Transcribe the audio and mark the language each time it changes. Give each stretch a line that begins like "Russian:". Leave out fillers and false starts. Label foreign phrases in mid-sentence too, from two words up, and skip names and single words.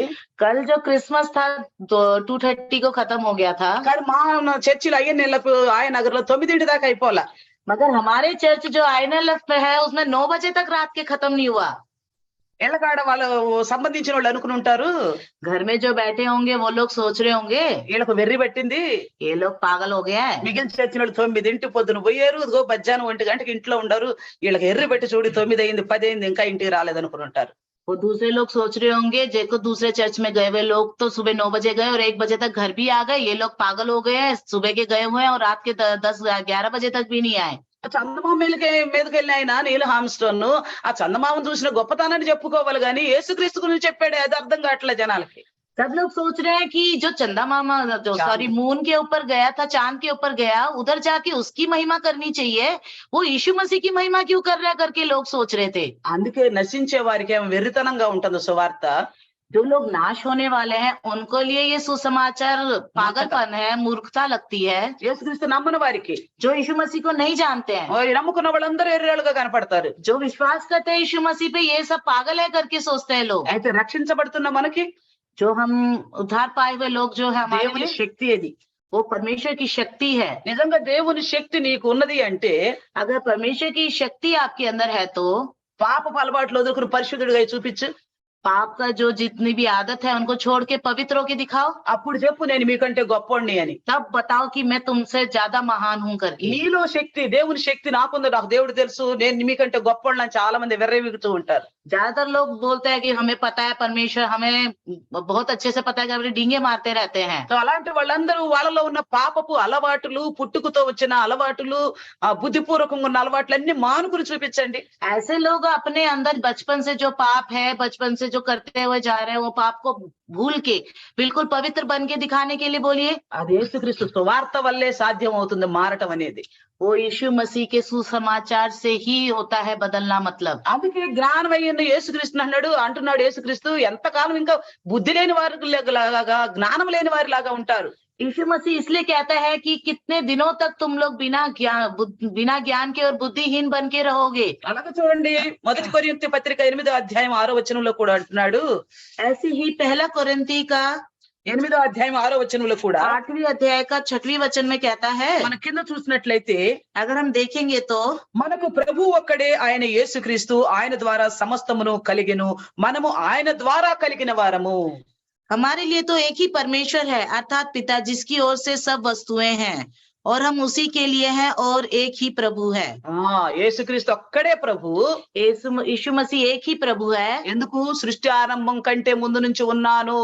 Hindi: कल जो क्रिसमस था तो 2:30 को खत्म हो गया था,
Telugu: కానీ మా చర్చిలో అయ్యన్నెల్లపు ఆయనగర్ లో 9 దాకా అయిపోలా.
Hindi: मगर हमारे चर्च जो आईएनएलएफ पे है उसमें 9 बजे तक रात के खत्म नहीं हुआ।
Telugu: ఎల్లకాడ వాళ్ళు సంబంధించిన వాళ్ళు అనుకుని ఉంటారు,
Hindi: घर में जो बैठे होंगे वो लोग सोच रहे होंगे
Telugu: వీళ్ళకు వెర్రి పట్టింది,
Hindi: ये लोग पागल हो गए हैं।
Telugu: మిగిలిన చర్చిన వాళ్ళు 9 పొద్దున పోయారు, ఇదిగో మధ్యాహ్నం 1 గంటకి ఇంట్లో ఉండరు, వీళ్ళకి ఎర్రి పెట్టి చూడు 9 అయింది 10 అయింది ఇంకా ఇంటికి రాలేదు అనుకుని ఉంటారు.
Hindi: वो दूसरे लोग सोच रहे होंगे देखो दूसरे चर्च में गए हुए लोग तो सुबह 9 बजे गए और 1 बजे तक घर भी आ गए, ये लोग पागल हो गए हैं, सुबह के गए हुए हैं और रात के 10-11 बजे तक भी नहीं आए।
Telugu: ఆ చందమామ మీదకి వెళ్ళిన ఆయన నీల్ హామ్స్టోన్ ఆ చందమామను చూసిన గొప్పతనాన్ని చెప్పుకోవాలి గాని యేసుక్రీస్తు గురించి చెప్పాడు, అది అర్థం కావట్లేదు జనాలకి.
Hindi: सब लोग सोच रहे हैं कि जो चंदा मामा जो चांद।
English: sorry moon
Hindi: के ऊपर गया था, चांद के ऊपर गया, उधर जाके उसकी महिमा करनी चाहिए, वो यीशु मसीह की महिमा क्यों कर रहा है करके लोग सोच रहे थे।
Telugu: అందుకే నశించే వారికి ఏమో వెర్రితనంగా ఉంటుంది సువార్త.
Hindi: जो लोग नाश होने वाले हैं उनको लिए ये सुसमाचार पागलपन है, मूर्खता लगती है।
Telugu: యేసుక్రీస్తు నమ్మని వారికి,
Hindi: जो यीशु मसीह को नहीं जानते हैं,
Telugu: ఈ నమ్ముకున్న వాళ్ళందరూ ఎర్రేళ్ళుగా కనపడతారు.
Hindi: जो विश्वास करते हैं यीशु मसीह पे, ये सब पागल है करके सोचते हैं लोग।
Telugu: అయితే రక్షించబడుతున్న మనకి
Hindi: जो हम उद्धार पाए हुए लोग जो है हमारे
Telugu: దేవుని
Hindi: लिए,
Telugu: శక్తి అది.
Hindi: वो परमेश्वर की शक्ति है।
Telugu: నిజంగా దేవుని శక్తి నీకు ఉన్నది అంటే
Hindi: अगर परमेश्वर की शक्ति आपके अंदर है तो
Telugu: పాపపు అలవాట్లు వదులుకుని పరిశుద్ధుడిగా చూపించు,
Hindi: पाप का जो जितनी भी आदत है उनको छोड़ के पवित्र होके दिखाओ,
Telugu: అప్పుడు చెప్పు నేను మీకంటే గొప్పోడిని అని.
Hindi: तब बताओ कि मैं तुमसे ज्यादा महान हूं करके।
Telugu: నీలో శక్తి, దేవుని శక్తి నాకుంది, నాకు దేవుడు తెలుసు, నేను మీకంటే గొప్పోడిని అని చాలా మంది వెర్రవిగుతూ ఉంటారు.
Hindi: ज्यादातर लोग बोलते हैं कि हमें पता है परमेश्वर, हमें बहुत अच्छे से पता है कि अपने डींगे मारते रहते हैं।
Telugu: సో అలాంటి వాళ్ళందరూ వాళ్ళలో ఉన్న పాపపు అలవాటులు, పుట్టుకతో వచ్చిన అలవాటులు, ఆ బుద్ధిపూర్వకంగా ఉన్న అలవాట్లన్నీ మానుకుని చూపించండి.
Hindi: ऐसे लोग अपने अंदर बचपन से जो पाप है, बचपन से जो करते हुए जा रहे हैं, वो पाप को भूल के बिल्कुल पवित्र बन के दिखाने के लिए बोलिए।
Telugu: అది యేసుక్రీస్తు సువార్త వల్లే సాధ్యం అవుతుంది మారటం అనేది.
Hindi: वो यीशु मसीह के सुसमाचार से ही होता है बदलना। मतलब
Telugu: అందుకే జ్ఞానం అయ్యింది యేసుక్రీస్తు అంటున్నాడు యేసుక్రీస్తు, ఎంతకాలం ఇంకా బుద్ధి లేని వారి లాగా, జ్ఞానం లేని వారి లాగా ఉంటారు.
Hindi: यीशु मसीह इसलिए कहता है कि कितने दिनों तक तुम लोग बिना ज्ञान के और बुद्धिहीन बन के रहोगे।
Telugu: అలాగే చూడండి, 1 కొరింథీ పత్రిక 8వ అధ్యాయం 6వ వచనంలో కూడా అంటున్నాడు.
Hindi: ऐसे ही पहला कोरिन्थी का
Telugu: 8వ అధ్యాయం 6వ వచనంలో కూడా
Hindi: 8वीं अध्याय का 6वीं वचन में कहता है,
Telugu: మన కింద చూసినట్లయితే
Hindi: अगर हम देखेंगे तो
Telugu: మనకు ప్రభు ఒక్కడే, ఆయన యేసుక్రీస్తు, ఆయన ద్వారా సమస్తమును కలిగెను, మనము ఆయన ద్వారా కలిగిన వారము.
Hindi: हमारे लिए तो एक ही परमेश्वर है अर्थात पिता, जिसकी ओर से सब वस्तुएं हैं और हम उसी के लिए हैं और एक ही प्रभु है।
Telugu: యేసుక్రీస్తు ఒక్కడే ప్రభు.
Hindi: यीशु मसीह एक ही प्रभु है।
Telugu: ఎందుకు? సృష్టి ఆరంభం కంటే ముందు నుంచి ఉన్నాను,